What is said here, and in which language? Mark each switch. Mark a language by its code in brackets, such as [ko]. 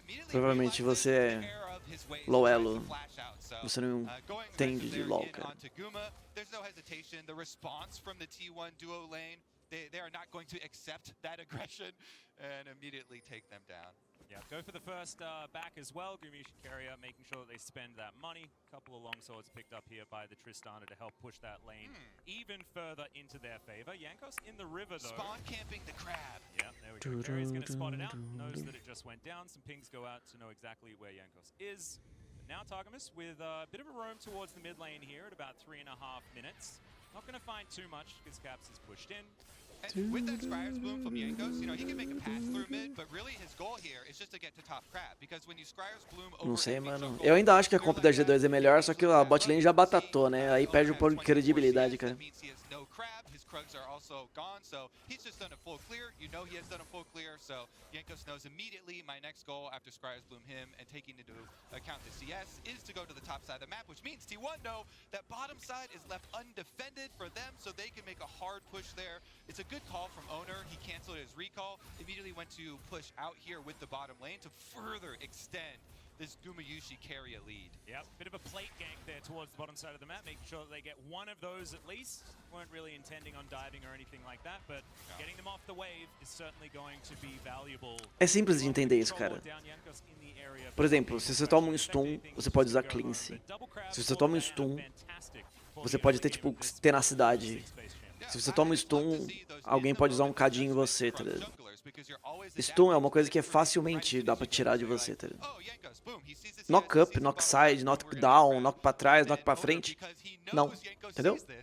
[pt] Provavelmente você é low elo. Você não entende de LoL, cara. [en] There's no hesitation. The response from the T1 duo lane, they are not going to accept that aggression and immediately take them down. Yeah, go for the first back as well. Gumish Carrier making sure that they spend that money. Couple of longswords picked up here by the Tristana to help push that lane even further into their favor. Jankos in the river though. Spawn camping the crab. Yeah, there we go. Carrier's going to spot it out. Knows that it just went down. Some pings go out to know exactly where Jankos is. Now Targamas with a bit of a roam towards the mid lane here at about 3.5 minutes. Not going to find too much because Caps is pushed in. And with that Scryer's Bloom from Jankos, you know, he can make a pass through mid, but really his goal here is just to get to top crab, because when you Scryer's Bloom over... [pt] Não sei, mano. Eu ainda acho que a comp da G2 é melhor, só que a bot lane já batatou, né? Aí perde um pouco de credibilidade, cara. [en] Krugs are also gone, so he's just done a full clear. You know he has done a full clear, so Jankos knows immediately my next goal after Scryer's Bloom him and taking into account the CS is to go to the top side of the map, which means T1 know that bottom side is left undefended for them, so they can make a hard push there. It's a good call from Owner. He canceled his recall, immediately went to push out here with the bottom lane to further extend this Gumayushi carry a lead. Yep, bit of a plate gank there towards the bottom side of the map, making sure that they get one of those at least. Weren't really intending on diving or anything like that, but getting them off the wave is certainly going to be valuable. [pt] É simples de entender isso, cara. Por exemplo, se você toma um stun, você pode usar cleanse. Se você toma um stun, você pode ter, tipo, tenacidade. Se você toma um stun, alguém pode usar um cadinho em você, tá ligado? Stun é uma coisa que é facilmente dá pra tirar de você, tá ligado? Knock up, knock side, knock down, knock pra trás, knock pra frente. Não, entendeu?